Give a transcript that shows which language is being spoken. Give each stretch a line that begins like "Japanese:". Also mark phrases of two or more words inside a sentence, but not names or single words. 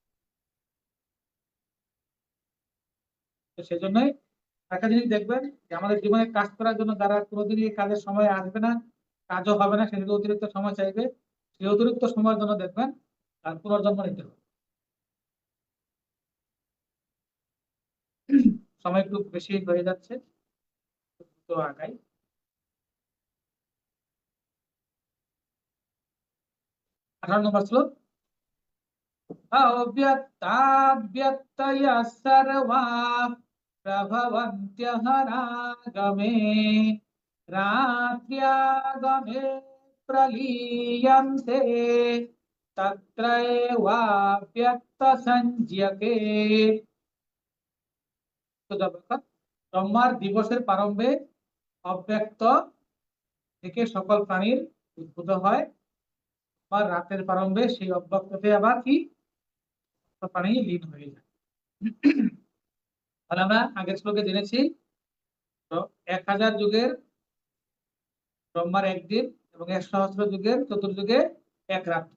Bangla: তো সেই জন্যই একটা জিনিস দেখবেন যে আমাদের জীবনে কাজ করার জন্য যারা কোনোদিনই এই কাজের সময় আসবে না, কাজও হবে না, সে যদি অতিরিক্ত সময় চাইবে, সেই অতিরিক্ত সময়ের জন্য দেখবেন তার পুনর্জন্ম নিতে হবে। সময় একটু বেশি হয়ে যাচ্ছে, তো আগাই। 18 নম্বর শ্লোক।
Sanskrit: अव्यक्ताव्यक्तयः सर्वा प्रभवन्त्यहरागमे रात्र्यागमे प्रलीयन्ते तत्रैवाव्यक्तसंज्ञके।
Bangla: ব্রহ্মার দিবসের প্রারম্ভে অব্যক্ত থেকে সকল প্রাণীর উদ্ভূত হয়, বা রাতের প্রারম্ভে সেই অব্যক্ততে আবার কি প্রাণী লীন হয়ে যায়। তাহলে আমরা আগের শ্লোকে জেনেছি, তো 1000 যুগের ব্রহ্মার একদিন, এবং 1 সহস্র যুগের চতুর্যুগে এক রাত্রি।